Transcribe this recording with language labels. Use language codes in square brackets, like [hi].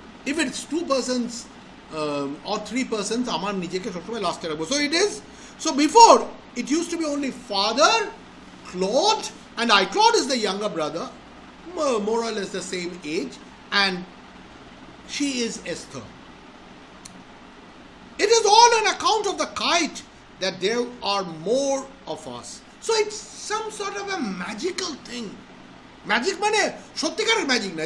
[en] If it's 2 persons or 3 persons, [bn] আমার নিজেকে সবসময় লাস্টে রাখবো. [en] So it is. So before it used to be only father, Claude and I. Claude is the younger brother, more or less the same age, and she is Esther. It is all on account of the kite that there are more of us. So it's some sort of a magical thing. [bn] Magic মানে সত্যিকারের magic না.